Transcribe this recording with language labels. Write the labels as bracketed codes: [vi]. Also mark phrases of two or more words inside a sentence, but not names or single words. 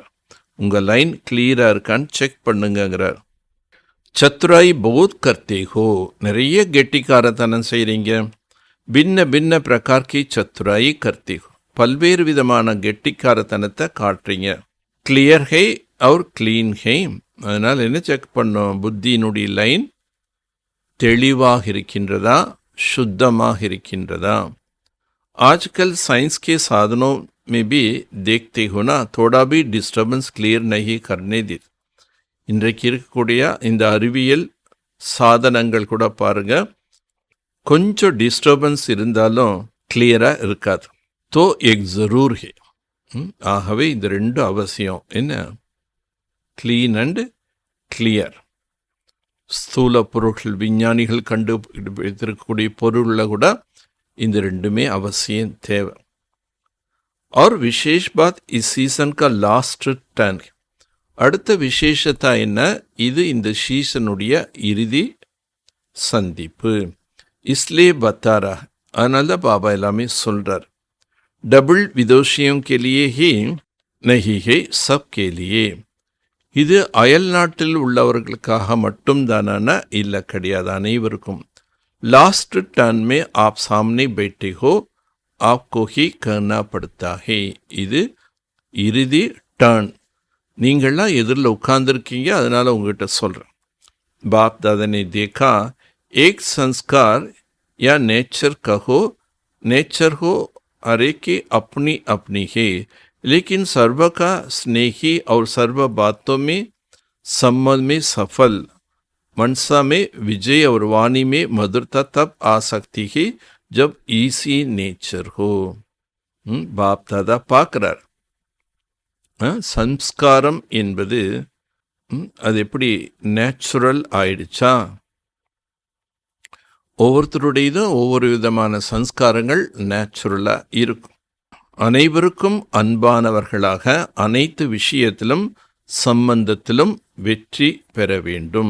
[ta] உங்கள் லைன் கிளியராக இருக்கான்னு செக் பண்ணுங்கிறார். [hi] चतुराई बहुत करते हो, [ta] நிறைய கெட்டிக்காரத்தனம் செய்கிறீங்க. [hi] भिन्न भिन्न प्रकार की चतुराई करते हो, [ta] பல்வேறு விதமான கெட்டிக்காரத்தனத்தை காட்டுறீங்க. [hi] क्लियर है और क्लीन है. [ta] அதனால் என்ன செக் பண்ணோம்? புத்தியினுடைய லைன் தெளிவாக இருக்கின்றதா, शुद्धமாக இருக்கின்றதா. [hi] आजकल साइंस के साधनों में भी देखते हो ना, थोड़ा भी डिस्टर्बेंस क्लियर नहीं करने दी. [ta] இன்றைக்கு இருக்கக்கூடிய இந்த அறிவியல் சாதனங்கள் கூட பாருங்க, கொஞ்சம் டிஸ்டர்பன்ஸ் இருந்தாலும் கிளியராக இருக்காது. [hi] दो एक ज़रूर है. [ta] ஆகவே இந்த ரெண்டு அவசியம். என்ன? [en] clean and clear. [ta] ஸ்தூல பொருட்கள், விஞ்ஞானிகள் கண்டுபிடித்திருக்கக்கூடிய பொருளில் கூட இந்த ரெண்டுமே அவசியம் தேவை. [hi] और विशेष बात इस सीजन का [en] last turn. [ta] அடுத்த விசேஷத்தா என்ன? இது இந்த சீசனுடைய இறுதி சந்திப்பு. [hi] इसलिए बता रहा, [ta] அதனால பாபா எல்லாமே சொல்றார். [hi] डबल विदेशी के लिए ही नहीं है, सब के लिए. [ta] இது அயல் நாட்டில் உள்ளவர்களுக்காக மட்டும்தானா? இல்லை, கிடையாது, அனைவருக்கும். [en] last turn [hi] में आप सामने बैठे हो, आपको ही करना पड़ता है. [ta] இது இறுதி டர்ன். நீங்கள்லாம் எதிரில் உட்கார்ந்துருக்கீங்க, அதனால் உங்ககிட்ட சொல்கிறேன். [hi] बाप दादा ने देखा एक संस्कार या नेचर कहो, नेचर हो हर एक की अपनी अपनी है, लेकिन सर्व का स्नेही और सर्व बातों में संबंध में सफल, मनसा में विजय और वाणी में मधुरता तब आ सकती है जब [en] easy nature [hi] हो. [ta] बाप दादा பார்க்கிறார். சம்ஸ்காரம் என்பது அது எப்படி நேச்சுரல் ஆயிடுச்சா? ஒவ்வொருத்தருடையதும் ஒவ்வொரு விதமான சம்ஸ்காரங்கள் நேச்சுரலாக இருக்கும். அனைவருக்கும் அன்பானவர்களாக அனைத்து விஷயத்திலும் சம்பந்தத்திலும் வெற்றி பெற வேண்டும்.